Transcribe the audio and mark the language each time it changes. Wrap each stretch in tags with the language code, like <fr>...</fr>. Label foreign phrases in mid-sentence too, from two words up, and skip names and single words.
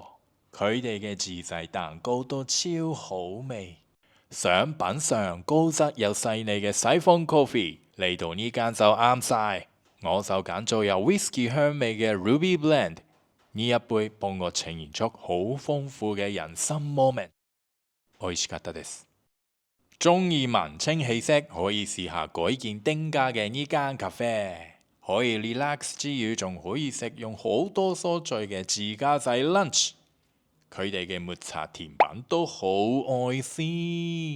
<yue>佢哋嘅自製蛋糕都超好味。想品嚐高質又細膩嘅西風 coffee， 嚟到呢間就啱晒。我就揀咗有 whisky 香味嘅 Ruby Blend， 呢一杯幫我呈現出好豐富嘅人生 moment。</yue> <ja>美味しかったです。</ja> <yue>中意文青氣息，可以試下改建丁家嘅呢間咖啡，可以 relax 之餘，仲可以食用好多蔬菜嘅自家製 lunch。佢哋嘅抹茶甜品都好愛先。</yue>